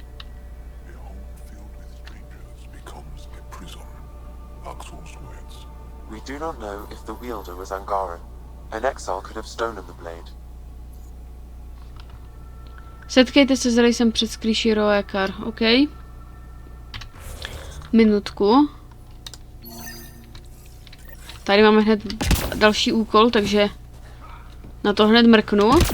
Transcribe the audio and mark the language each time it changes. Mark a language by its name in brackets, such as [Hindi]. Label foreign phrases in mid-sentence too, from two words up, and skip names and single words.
[English] A home filled with strangers becomes a prison. Axel's words. We do not know if the wielder was Angaran. An exile could have stolen the blade. [Czech] Setkejte se s rejsem před skrýší Roekar, OK? Minutku. Tady máme hned další úkol, takže na to hned mrknu.